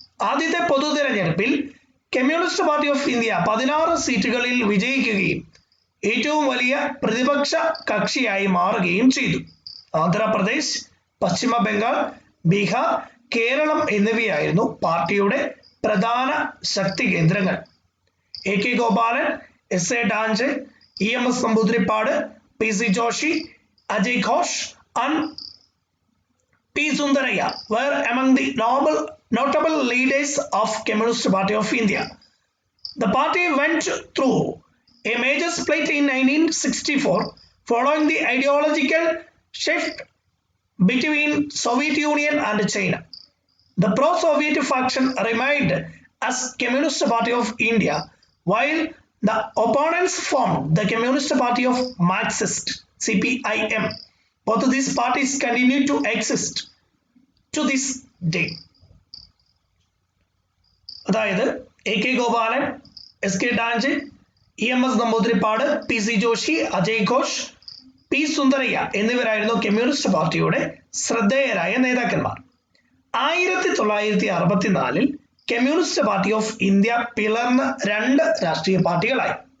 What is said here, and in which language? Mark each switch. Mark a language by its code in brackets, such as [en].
[ml] ആദ്യത്തെ പൊതു തെരഞ്ഞെടുപ്പിൽ കമ്മ്യൂണിസ്റ്റ് പാർട്ടി ഓഫ് ഇന്ത്യ 16 സീറ്റുകളിൽ വിജയിക്കുകയും ഏറ്റവും വലിയ പ്രതിപക്ഷ കക്ഷിയായി മാറുകയും ചെയ്തു. ആന്ധ്രാപ്രദേശ്, പശ്ചിമ ബംഗാൾ, ബീഹാർ, കേരളം എന്നിവയായിരുന്നു പാർട്ടിയുടെ പ്രധാന ശക്തി കേന്ദ്രങ്ങൾ. [en] AK Gopalan, SA Dange, EMS Namboodiripad, PC Joshi, Ajay Ghosh and P. Sundaraya were among the notable leaders of Communist Party of India. The party went through a major split in 1964 following the ideological shift between Soviet Union and China. The pro-Soviet faction remained as Communist Party of India, while the opponents formed the Communist Party of Marxist, CPIM. Both of these parties continue to exist to this day. [ml] അതായത് AK Gopalan, SK ഡാഞ്ചെ, EMS Namboodiripad, PC Joshi, Ajay Ghosh, P. Sundarayya എന്നിവരായിരുന്നു communist പാർട്ടിയുടെ ശ്രദ്ധേയരായ നേതാക്കന്മാർ. 1964 communist party of India പിളർന്ന 2 രാഷ്ട്രീയ പാർട്ടികളായി.